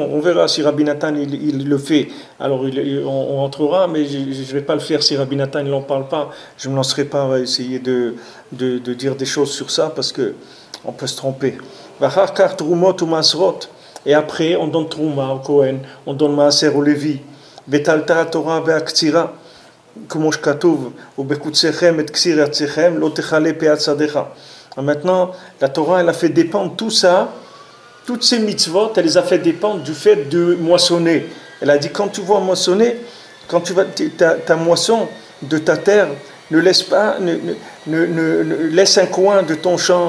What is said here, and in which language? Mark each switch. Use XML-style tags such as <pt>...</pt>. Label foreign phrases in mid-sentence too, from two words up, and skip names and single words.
<fr>On verra si Rabbi Nathan il le fait. Alors on entrera, mais je ne vais pas le faire si Rabbi Nathan il n'en parle pas. Je ne me lancerai pas à essayer de dire des choses sur ça parce qu'on peut se tromper. Et après, on donne Trouma au Kohen, on donne Maaser au Lévi.</fr> <he>בתלתה תורה בקצירה, כמו שכתוב, ובקודשכם את קציר ארצכם, לא תכלה פאת שדך.</he> <fr>Maintenant, la Torah, elle a fait dépendre tout ça, toutes ces mitzvot, elle les a fait dépendre du fait de moissonner. Elle a dit, quand tu vas moissonner, quand tu vas ta moisson de ta terre, ne laisse pas, laisse un coin de ton champ.</fr>